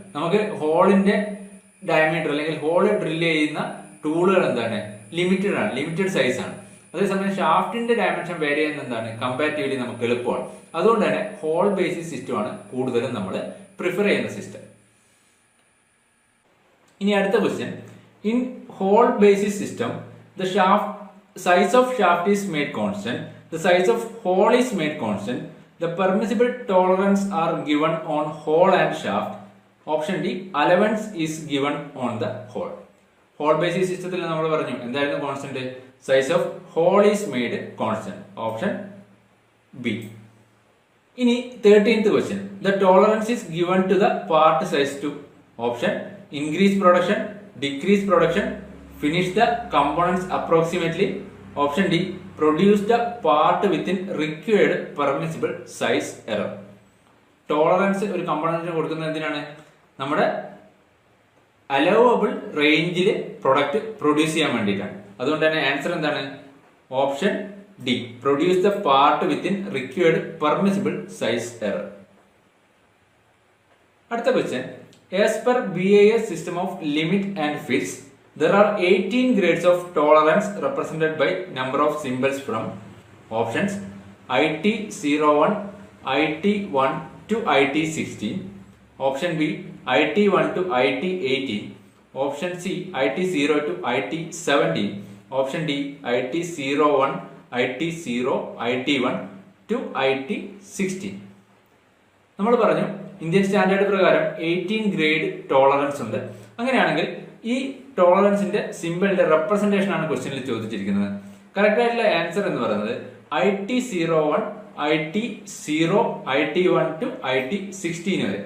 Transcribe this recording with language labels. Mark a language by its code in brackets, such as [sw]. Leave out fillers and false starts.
[ml] നമുക്ക് ഹോളിന്റെ ഡയമീറ്റർ അല്ലെങ്കിൽ whole drill ചെയ്യുന്ന ടൂളുകൾ എന്താണ് ലിമിറ്റഡ് ആണ്, ലിമിറ്റഡ് സൈസ് ആണ്. അതേസമയം ഷാഫ്റ്റിന്റെ ഡയമെൻഷൻ വേരി ചെയ്യുന്ന എന്താണ് കമ്പാരിറ്റീവ്ലി നമുക്ക് എളുപ്പമാണ്. അതുകൊണ്ട് തന്നെ ഹോൾ ബേസിസ് സിസ്റ്റമാണ് കൂടുതലും നമ്മൾ പ്രിഫർ ചെയ്യുന്ന സിസ്റ്റം. ഇനി അടുത്ത [en] Question, in hole basis system the size of shaft is made constant, the size of hole is made constant, the permissible tolerance are given on hole and shaft. Option D, allowance is given on the hole. [ml] Hole basis സിസ്റ്റത്തിൽ നമ്മൾ പറഞ്ഞു എന്തായിരുന്നു constant, [en] Size of hole is made constant. [ml] Option B. [en] ഇനി 13th question, the tolerance is given to the part size to. Option increase production, decrease production, finish the components approximately. Option D, produce the part within required permissible size error. [ml] Tolerance ഒരു കമ്പോണന്റിന് കൊടുക്കുന്നത് എന്തിനാണ്, നമ്മുടെ allowable റേഞ്ചിൽ product produce ചെയ്യാൻ വേണ്ടിയിട്ടാണ്. അതുകൊണ്ട് തന്നെ answer എന്താണ് option D, [en] Produce the part within required permissible size error. അടുത്ത question, as per BIS system of limit and fits there are 18 grades of tolerance represented by number of symbols from options IT01, IT1 to IT16, option B IT1 to IT18, option C IT0 to IT17, option D IT01, IT0, IT1 to IT16. [ml] നമ്മൾ പറഞ്ഞു Indian standard പ്രകാരം 18 grade tolerance ഉണ്ട്. അങ്ങനെയാണെങ്കിൽ ഈ ടോളറൻസിന്റെ സിമ്പിളിന്റെ representation ആണ് ക്വസ്റ്റ്യനിൽ ചോദിച്ചിരിക്കുന്നത്. Correct ആയിട്ടുള്ള ആൻസർ എന്ന് പറയുന്നത് IT01, IT0, IT1 to IT16 വരെ.